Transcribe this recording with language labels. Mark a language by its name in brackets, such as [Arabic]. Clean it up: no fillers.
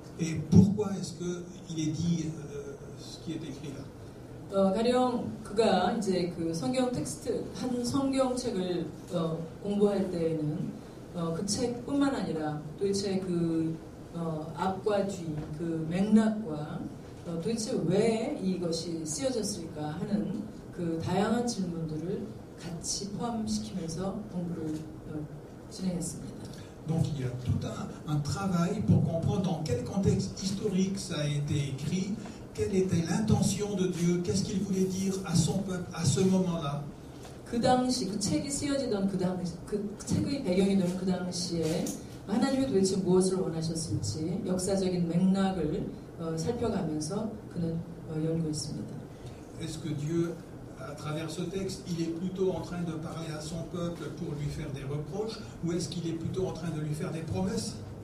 [French] Et pourquoi est-ce qu'il est dit ce qui est écrit là? [Korean] 가령 그가 이제 한 성경책을 공부할 때에는 그 책뿐만 아니라 도대체 앞과 뒤, 맥락과 도대체 왜 이것이 쓰여졌을까 하는 다양한 질문들을 같이 포함시키면서 공부를 진행했습니다. [French] Donc il y a tout un travail pour comprendre dans quel contexte historique ça a été écrit, quelle était l'intention de Dieu, qu'est-ce qu'il voulait dire à son peuple à ce moment-là. [Korean] 그 당시 책이 쓰여지던 책의 배경이 되는 그 당시에 하나님이 도대체 무엇을 원하셨을지 역사적인 맥락을 살펴가면서 그는 연구했습니다. [French] Est-ce que Dieu, à travers ce texte, il est plutôt en train de parler à son peuple pour lui faire des reproches, ou est-ce qu'il est plutôt en train de lui faire des promesses?